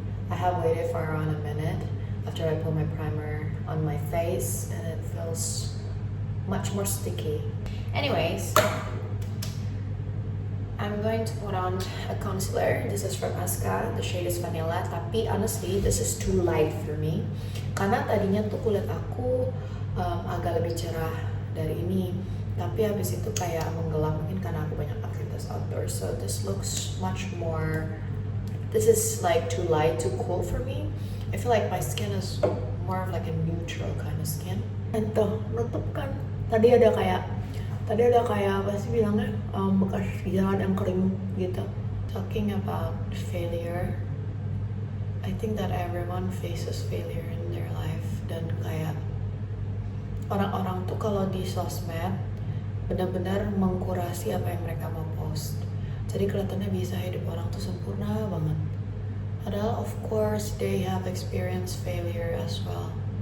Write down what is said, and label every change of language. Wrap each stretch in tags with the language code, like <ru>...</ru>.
<en>I have waited for around a minute after I put my primer on my face and it feels much more sticky. Anyways, I'm going to put on a concealer. This is from Aska. The shade is Vanilla. Tapi honestly, this is too light for me.</en> <id>Karena tadinya tuh kulit aku agak lebih cerah dari ini. Tapi habis itu kayak menggelap mungkin karena aku banyak aktivitas outdoor.</id> <en>So this looks much more. This is like too light, too cool for me. I feel like my skin is more of like a neutral kind of skin.</en> <id>And tuh nutup kan. Tadi ada kayak apa sih bilangnya bekas jalan yang kering gitu.</id> <en>Talking about failure, I think that everyone faces failure in their life,</en> <id>dan kayak orang-orang tuh kalau di sosmed benar-benar mengkurasi apa yang mereka mau post. Jadi kelihatannya bisa hidup orang tuh sempurna banget.</id> <en>Padahal of course they have experienced failure as well.</en>